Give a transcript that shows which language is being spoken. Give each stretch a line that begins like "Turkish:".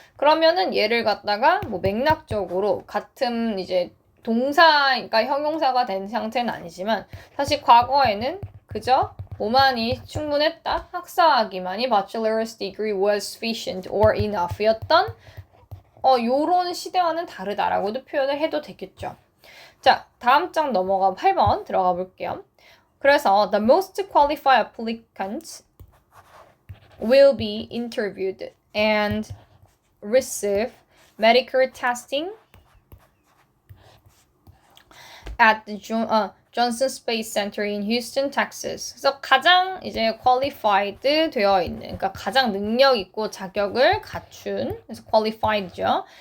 Korean: 그러면은 얘를 갖다가 뭐 맥락적으로 같은 이제 동사가 형용사가 된 상태는 아니지만 사실 과거에는 그저 뭐만이 충분했다. 학사하기만이
English: bachelor's degree was sufficient or enough
Korean: 였던 요런 시대와는 다르다라고도 표현을 해도 되겠죠. 자, 다음 장 넘어가 8번 들어가 볼게요.
English: 그래서 the most qualified applicants will be interviewed and receive medical testing at the Johnson Space Center in Houston, Texas.
Korean: 그래서 가장 이제 qualified 되어 있는, 그러니까 가장 능력 있고 자격을 갖춘, 그래서 qualified죠.